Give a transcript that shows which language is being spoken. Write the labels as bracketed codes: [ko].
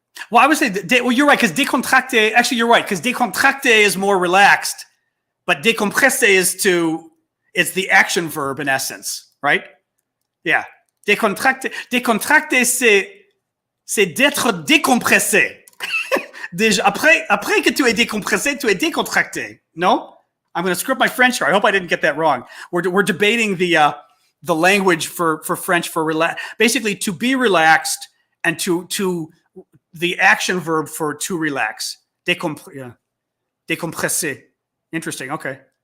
[en] Well, I would say, you're right, because décontracté, actually, you're right, because décontracté is more relaxed, but décompressé it's the action verb in essence, right? Yeah. [fr] Décontracté, c'est d'être décompressé. Après que tu es décompressé, tu es décontracté. [en] No? I'm going to script my French here. I hope I didn't get that wrong. We're debating the language for French for basically to be relaxed and to the action verb for to relax. Décompressé. Interesting. Okay.